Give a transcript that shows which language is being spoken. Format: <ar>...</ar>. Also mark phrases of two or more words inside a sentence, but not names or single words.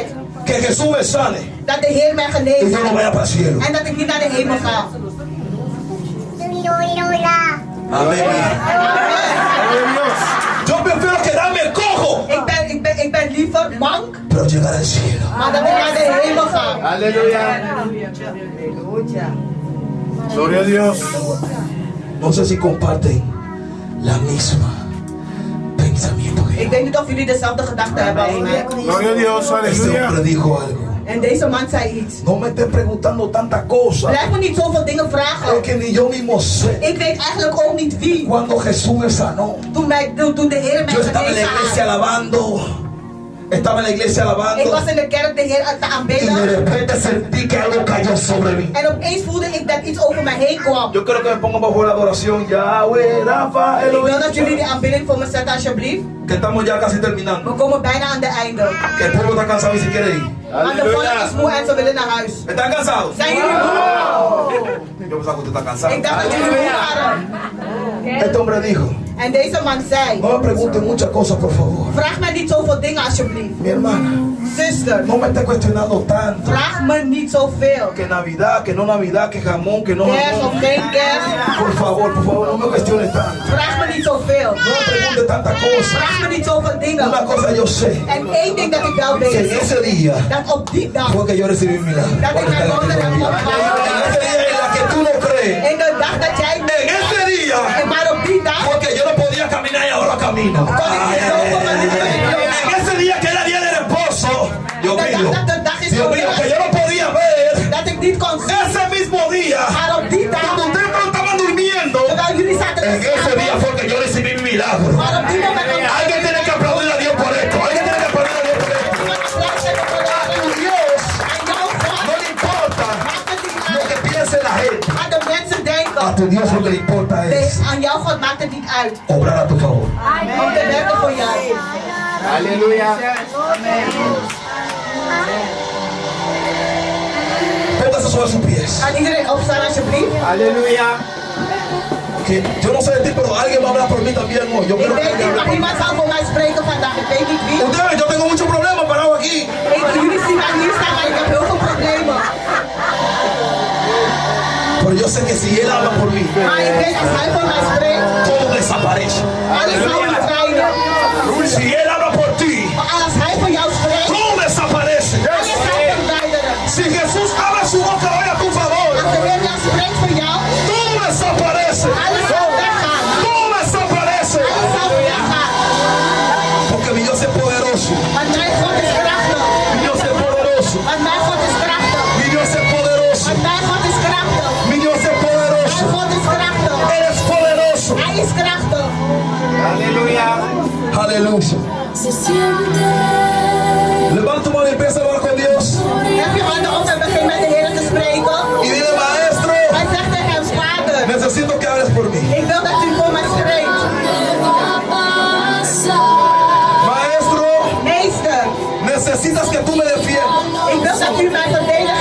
<es>que Jesús me sane</es> <nl>dat de Heer mij</nl> <es>y</es> <nl>geneest</nl> <es>yo no vaya para el cielo.</es> <nl>en dat ik niet naar de hemel ga.</nl> <es>Amén. Yo prefiero quedarme cojo,</es> <nl>Ik ben liever mank,</nl> <es>pero llegar al cielo.</es> <nl>maar dat ik naar de hemel ga.</nl> <es>Aleluya. Gloria a Dios. No sé si comparten la misma pensamiento. pensamiento que</es> <nl>Ik weet niet of jullie dezelfde gedachten hebben als mij.</nl> <es>Gloria a Dios, Este aleluya. hombre dijo algo.</es> <nl>En deze man zei iets.</nl> <es>No me estés preguntando tantas cosas.</es> <nl>Blijf me niet zoveel dingen vragen.</nl> <es>Es que ni yo mismo sé.</es> <nl>Ik weet eigenlijk ook niet wie.</nl> <es>Cuando Jesús me sanó,</es> <nl>Toen de Heer mij</nl> <es>yo estaba en la</es> <nl>genezen</nl> <es>iglesia</es> <nl>had.</nl> <es>alabando. Estaba en la iglesia</es> <nl>Ik</nl> <es>alabando.</es> <nl>was in de kerk de Heer te</nl> <es>Y de</es> <nl>aanbidden.</nl> <es>repente sentí que algo cayó sobre mí.</es> <nl>En opeens voelde ik dat iets over me heen kwam.</nl> <es>Yo quiero que me pongan bajo la adoración. Yahweh, Rafa,</es> <nl>Ik wil</nl> <es>Elohim.</es> <nl>dat jullie die aanbidding voor me zetten alsjeblieft.</nl> <es>Que estamos ya casi terminando.</es> <nl>We komen bijna aan de einde.</nl> <es>Que el pueblo está cansado y se quiere ir.</es> <nl>Maar de volk is moe en ze willen naar huis.</nl> <es>¿Están cansados?</es> <nl>Zijn jullie moe?</nl> <es>Yo pensaba que usted está cansado.</es> <nl>Ik dacht dat jullie moe waren.</nl> <es>Este hombre dijo,</es> <nl>En deze man zei,</nl> <es>no me pregunten muchas cosas, por favor.</es> <nl>vraag me niet zoveel dingen alsjeblieft.</nl> <es>Mi hermana,</es> <nl>Zuster,</nl> <es>no me esté cuestionando tanto.</es> <nl>vraag me niet zoveel.</nl> <es>Que Navidad, que no Navidad, que jamón, que no</es> <nl>Kerst of</nl> <es>jamón.</es> <nl>geen kerst.</nl> <es>Por favor, no me cuestione tanto.</es> <nl>Vraag me niet zoveel.</nl> <es>No me pregunte tantas cosas.</es> <nl>Vraag me niet zoveel dingen.</nl> <es>Una cosa yo sé,</es> <nl>En één ding dat ik wel</nl> <es>que en</es> <nl>weet,</nl> <es>ese día</es> <nl>dat op die dag,</nl> <es>fue que yo recibí mi milagro.</es> <nl>dat ik mijn wonder heb</nl> <es>En</es> <nl>ontvangen.</nl> <es>ese día en la que tú no crees,</es> <nl>En de dag dat jij</nl> <es>en ese día</es> <nl>maar op die dag,</nl> <es>fue que yo no podía caminar y ahora camino.</es> <nl>kon ik niet lopen, maar nu kan ik</nl> <es>En</es> <nl>lopen.</nl> <es>ese día que era día del esposo, Dios</es> <nl>De</nl> <es>mío,</es> <nl>dag dat de dag is</nl> <es>Dios mío, que yo no podía ver.</es> <nl>dat ik niet kon zien.</nl> <es>Ese mismo día,</es> <nl>Maar op die dag,</nl> <es>cuando ustedes no estaban durmiendo,</es> <nl>terwijl jullie zaten</nl> <es>en</es> <nl>te</nl> <es>ese día</es> <nl>slapen,</nl> <es>fue que yo recibí mi milagro.</es> <nl>maar op die moment</nl> <es>Alguien tiene que aplaudir a Dios por esto. Alguien tiene que aplaudir a Dios por esto. A Dios no le importa lo que piense la gente.</es> <nl>Maar de mensen denken,</nl> <es>A tu Dios lo que le importa es</es> <nl>aan jouw God maakt het niet uit</nl> <es>obrar a tu favor.</es> <nl>om te werken voor jou.</nl> <es>Aleluya. Póngase sobre sus pies.</es> <nl>Kan iedereen opstaan alsjeblieft?</nl> <es>Aleluya. Que yo no sé de ti, pero alguien va a hablar por mí también hoy. Yo</es> <nl>Ik</nl> <es>quiero que</es> <nl>weet niet, maar iemand zal voor mij spreken vandaag. Ik weet niet wie.</nl> <es>ustedes, yo tengo muchos problemas parado aquí.</es> <nl>Jullie zien mij hier staan, maar ik heb heel veel problemen.</nl> <es>Pero yo sé que si él habla por mí,</es> <nl>Maar ik weet, als hij voor mij spreekt,</nl> <es>todo desaparece.</es> <nl>alles zal verdwijnen.</nl> <es>Si él habla por ti,</es> <nl>Maar als hij voor jou spreekt,</nl> <es>todo desaparece.</es> <nl>alles zal verdwijnen.</nl> <es>Si Jesús abre su boca hoy a tu favor,</es> <nl>Als de Heer jou spreekt voor jou,</nl> <es>todo desaparece.</es> <nl>alles zal weggaan.</nl> <es>Todo desaparece.</es> <nl>Alles zal weggaan.</nl> <es>Porque mi Dios es poderoso.</es> <nl>Want mijn God is krachtig.</nl> <es>Mi Dios es poderoso.</es> <nl>Want mijn God is krachtig.</nl> <es>Mi Dios es poderoso.</es> <nl>Want mijn God is krachtig.</nl> <es>Mi Dios es poderoso.</es> <nl>Mijn God is krachtig.</nl> <es>Él es poderoso.</es> <nl>Hij is krachtig.</nl> <es>Aleluya. Aleluya. Se siente Levanta tu mano y empieza a hablar con Dios.</es> <nl>Heb je handen op en begin met de Heer te spreken?</nl> <es>Y dile, maestro,</es> <nl>Hij zegt tegen hem, Vader,</nl> <es>necesito que hables por mí.</es> <nl>ik wil dat u voor mij spreekt.</nl> <es>va a pasar. Maestro,</es> <nl>Meester,</nl> <es>necesitas que tú me defiendas.</es> <nl>ik wil dat u mij verdedigt.</nl>